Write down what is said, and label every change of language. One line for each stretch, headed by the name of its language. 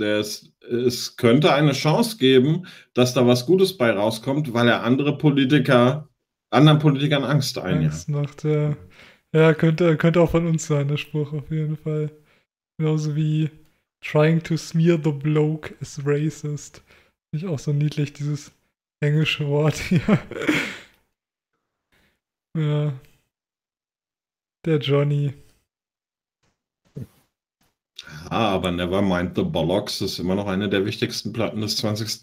German: Es könnte eine Chance geben, dass da was Gutes bei rauskommt, weil er anderen Politikern Angst einjagt. Angst macht, ja. Ja, könnte auch von uns sein, der Spruch auf jeden Fall. Genauso wie
English: trying to smear the bloke is racist.
German: Finde ich auch so niedlich, dieses englische Wort hier. Ja. Der Johnny. Ah, aber Nevermind the Bollocks ist immer noch eine der wichtigsten Platten des 20.